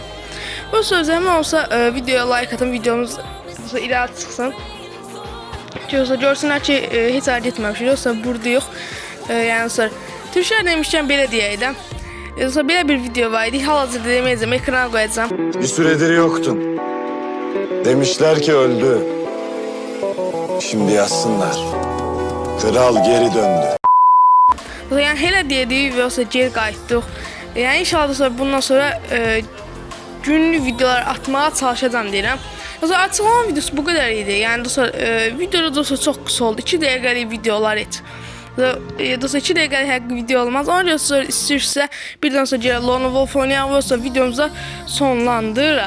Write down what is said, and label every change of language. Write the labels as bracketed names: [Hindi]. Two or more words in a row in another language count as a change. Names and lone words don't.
[Azerbaijani] Bu söz zəhmət olsa videoya like atın, videomuz dostlar irəli çıxsın. Dostlar görsünlər ki heç hərəkət etməmişik. Dostlar buradayıq. Yəni dostlar Türklər demişkən belə deyək də. Dostlar belə bir video var idi. Hal-hazırda deməyəcəm, ekrana qoyacağam. [Turkish] Bir süredir yoktun. Demişler ki öldü. Şimdi yazsınlar. Kral geri döndü. [Azerbaijani] Yani hele deyək və olsa geri qayıtdıq. Yəni inşallah dostlar bundan sonra günlük videolar atmağa çalışacağam deyirəm. Dostlar açıqlama videosu bu qədər idi. Yəni dostlar videoda dostlar çox qısa oldu. 2 dəqiqəlik videolar et. Dostlar 2 dəqiqəlik həqiqi video olmaz. Ona görə dostlar istəyirsə birdən sonra gələ Lone Wolf oynayaq və dostlar videomuza sonlandırırıq.